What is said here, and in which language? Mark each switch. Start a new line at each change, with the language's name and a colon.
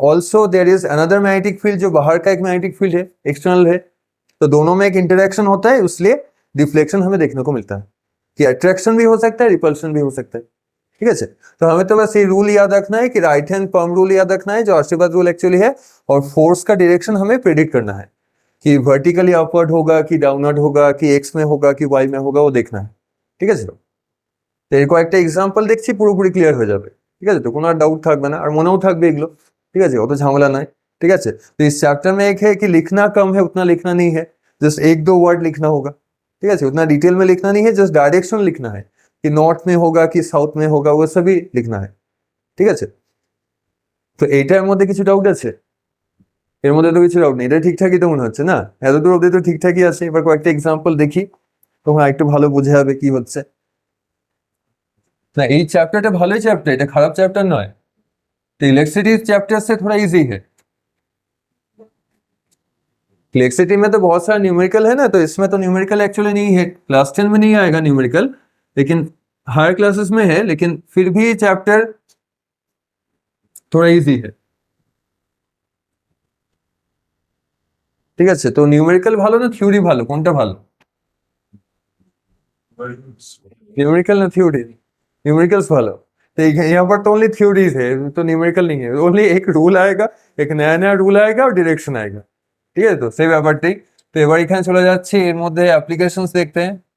Hindi: Also there is another magnetic field जो बाहर का एक मैग्नेटिक फील्ड है, एक्सटर्नल है, तो दोनों में एक इंटरेक्शन होता है, इसलिए डिफ्लेक्शन हमें देखने को मिलता है कि अट्रैक्शन भी हो सकता है, रिपल्शन भी हो सकता है। ठीक है, तो हमें तो बस ये रूल याद रखना है कि राइट हैंड पम्प रूल याद रखना है जो आशीर्वाद रूल एक्चुअली है, और फोर्स का डायरेक्शन हमें प्रेडिक्ट करना है कि वर्टिकली अपवर्ड होगा कि डाउनवर्ड होगा कि एक्स में होगा कि वाई में होगा, वो देखना है।
Bangla: ঠিক আছে, তো এরকম একটা এক্সাম্পল দেখছি পুরোপুরি ক্লিয়ার হয়ে যাবে। ঠিক আছে, তো কোনো আর ডাউট থাকবে না, আর মনেও থাকবে এগুলো। ঠিক আছে, অত ঝামেলা নয়।
Hindi: ठीक है, तो इस चैप्टर में एक है कि लिखना कम है, उतना लिखना नहीं है, जस्ट एक दो वर्ड लिखना होगा। ठीक है, उतना डिटेल में लिखना नहीं है, जस्ट डायरेक्शन लिखना है कि नॉर्थ में होगा कि साउथ में होगा, वो सभी लिखना है।
Bangla: ঠিক আছে, তো এইটার মধ্যে কিছু ডাউট আছে? এর মধ্যে তো কিছু ডাউট নেই, এটা ঠিকঠাকই তো মনে হচ্ছে না? এতদূর অবধি তো ঠিকঠাকই আছে। এবার কয়েকটা এক্সাম্পল দেখি, তখন একটু ভালো বোঝা যাবে কি হচ্ছে। না, এই चैप्टरটা ভালোই চ্যাপ্টার, এটা খারাপ চ্যাপ্টার नॉय।
Hindi: तो इलेक्ट्रिसिटी चैप्टर से थोड़ा इजी है। इलेक्ट्रिसिटी में तो बहुत सारा न्यूमेरिकल है ना, तो इसमें तो न्यूमेरिकल एक्चुअली नहीं है, क्लास 10 में नहीं आएगा न्यूमेरिकल, लेकिन हायर क्लासेस में है, लेकिन फिर भी चैप्टर थोड़ा इजी है।
Bangla: ঠিক আছে, তো নিউমেরিক্যাল ভালো না থিওরি ভালো, কোনটা ভালো?
Hindi: न्यूमेरिकल ना थ्योरी? न्यूमेरिकल्स
Bangla: ভালো।
Hindi: तो यहाँ पर तो ओनली थ्योरीज है, तो न्यूमेरिकल नहीं है, ओनली एक रूल आएगा, एक नया नया रूल आएगा और डायरेक्शन आएगा।
Bangla: ঠিক আছে, তো সেই ব্যাপারটাই। তো এবার এখানে চলে যাচ্ছি, এর মধ্যে অ্যাপ্লিকেশনস দেখতে हैं।